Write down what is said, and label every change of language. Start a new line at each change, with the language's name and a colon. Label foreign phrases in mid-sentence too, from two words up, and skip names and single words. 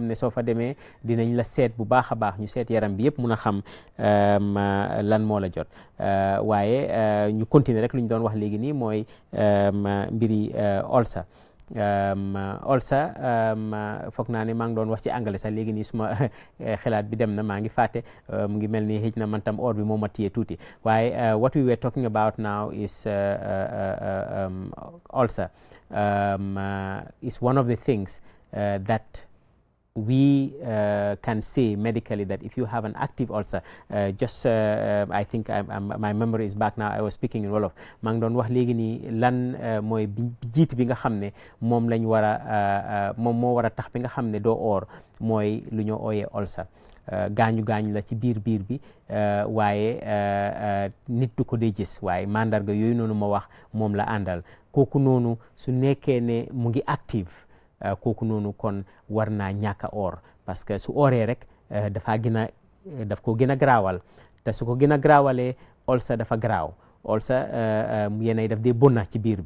Wolof: ne soo fa demee dinañ la seet bu baax a baax ñu seet yaram bi yëpp mun a xam lan moo la jot waaye ñu continuer rek lu ñu doon wax léegi nii mooy mbiri ulcer ulcer foog naa ne maa ngi doon wax ci anglais sax léegi nii suma xalaat bi dem na maa ngi fàtte mu ngi mel ni xëj na man tam or bi moo ma téye tuuti waaye
English: what we were talking about now is ulcer is one of the things that we can say medically that if you have an active ulcer just I think my memory is back now I was speaking in Wolof
Wolof: maa ngi doon wax léegi nii lan mooy jiit bi nga xam ne moom lañ war a moom moo war a tax bi nga xam ne doo oor mooy lu ñoo ooyee ulcer gaañu la ci biir bi waaye nit du ko dee gis waaye mandarga yooyu noonu ma wax moom la àndal kooku noonu su nekkee ne mu ngi active kooku noonu kon war naa ñàkk a oor
French: parce que
Wolof: su ooree rek daf ko gën a garaawal te su ko gën a garaawalee ulcer dafa garaaw ulcer yenay daf dee bonna ci biir